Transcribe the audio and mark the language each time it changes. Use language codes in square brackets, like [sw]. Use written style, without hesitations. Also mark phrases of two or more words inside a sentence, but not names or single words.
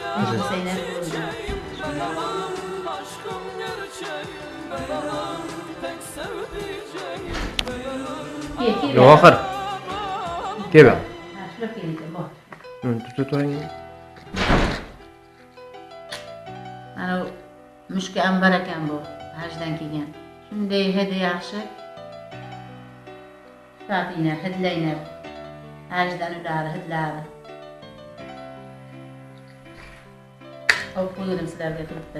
[uz] sizni. [tr] Hüseyin'e koydum. Gel. [uz] Yo'q axir. Kel bak. [tr] Ha, şuraya geleceğim bak. [uz] Tut oying. Mana mushka ambar ekan bu, hajdan kelgan. Shunday hidi yaxshi. Tatinglar, hidlaylar. Hajdan ulari, hidlari. Olib qo'ydim sizlarga turibdi.